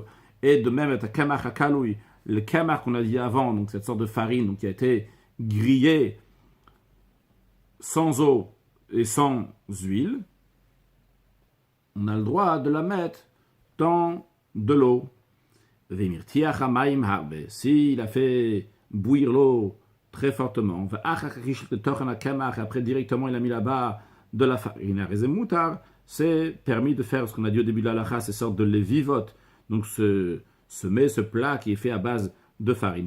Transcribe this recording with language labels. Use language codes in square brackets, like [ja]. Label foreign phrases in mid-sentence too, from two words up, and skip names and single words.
[fr] Et de même, le kamar qu'on a dit avant, donc cette sorte de farine donc, qui a été grillée sans eau et sans huile, on a le droit de la mettre dans de l'eau. [he] ומרתיח המים הרבה. [fr] S'il a fait bouillir l'eau très fortement, après directement il a mis là-bas de la farine, c'est permis de faire ce qu'on a dit au début de la halakha, ces sortes de lévivot, donc ce plat qui est fait à base de farine.